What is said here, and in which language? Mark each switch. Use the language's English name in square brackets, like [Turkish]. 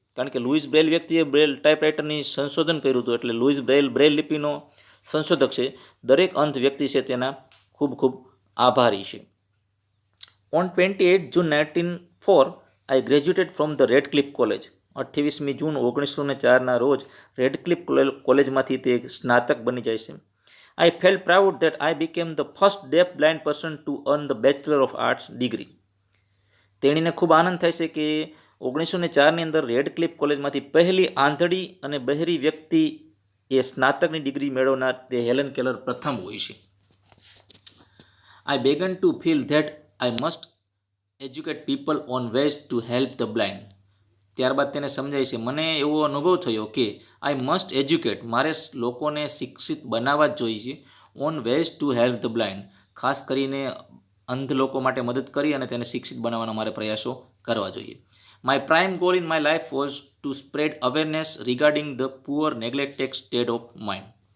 [Gujarati] કારણ કે Louis Braille વ્યક્તિએ બ્રેલ ટાઈપરાઇટરની સંશોધન કર્યું હતું, એટલે લુઈઝ બ્રેલ લિપિનો સંશોધક છે. દરેક અંધ વ્યક્તિ છે તેના ખૂબ ખૂબ આભારી છે. [English] On 28 June 1904 I graduated from the Radcliffe college. [Gujarati] 28મી જૂન 1904ના રોજ રેડક્લિફ કોલેજમાંથી તે સ્નાતક બની જાય છે. [English] I felt proud that I became the first deaf blind person to earn the Bachelor of Arts degree. [Gujarati] તેણીને ખૂબ આનંદ થાય છે કે 1904ની અંદર રેડક્લિફ કોલેજમાંથી પહેલી આંધળી અને બહેરી વ્યક્તિ એ સ્નાતકની ડિગ્રી મેળવનાર તે હેલન કેલર પ્રથમ હોય છે. [English] I began to feel that I must educate people on ways to help the blind. [Gujarati] ત્યારબાદ તેને સમજાય છે, મને એવો અનુભવ થયો કે [English] I must educate, [Gujarati] મારે લોકોને શિક્ષિત બનાવવા જ જોઈએ છે, [English] on ways to help the blind, [Gujarati] ખાસ કરીને અંધ લોકો માટે મદદ કરી અને તેને શિક્ષિત બનાવવાના મારે પ્રયાસો કરવા જોઈએ. [English] My prime goal in my life was to spread awareness regarding the poor neglected state of mind.